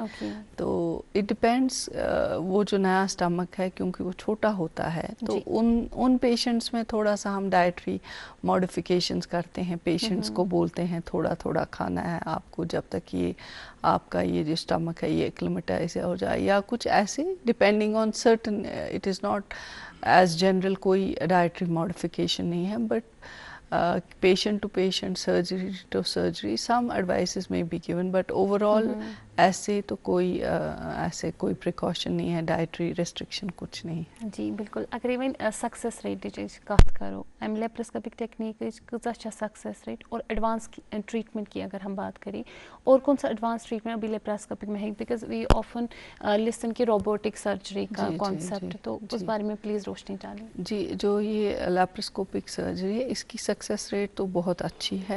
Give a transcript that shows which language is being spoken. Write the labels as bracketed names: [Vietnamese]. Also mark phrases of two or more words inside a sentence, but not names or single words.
[Hindi] तो [English] it depends, [Hindi] वो जो नया स्टमक है क्योंकि वो छोटा होता है, तो उन पेशेंट्स में थोड़ा सा हम [English] dietary modifications [Hindi] करते हैं। पेशेंट्स को बोलते हैं थोड़ा थोड़ा खाना है आपको, जब तक ये आपका ये जो स्टमक है ये एक्लिमेटाइज हो जाए, या कुछ ऐसे [English] depending on certain, it is not as general [Hindi] कोई [English] dietary modification [Hindi] नहीं है, [English] But patient to patient, surgery to surgery, some advices may be given, but overall [Hindi] ऐसे तो कोई ऐसे कोई प्रिकॉशन नहीं है, [English] dietary restriction [Hindi] कुछ नहीं है। जी बिल्कुल। अगर [English] even success rate [Kashmiri] कत करो अमि [English] laparoscopic technique [Hindi] कह [English] success rate [Hindi] और [English] advanced treatment [Hindi] की अगर हम बात करें, और कौन सा [English] advanced treatment [Hindi] अभी लेप्रोस्कोपिक में है, [English] because we often listen [Hindi] की [English] robotic surgery [Hindi] का कॉन्सेप्ट, तो उस बारे में प्लीज़ रोशनी डालें। जी, जो ये [English] laparoscopic surgery [Hindi] है इसकी [English] success rate [Hindi] तो बहुत अच्छी है।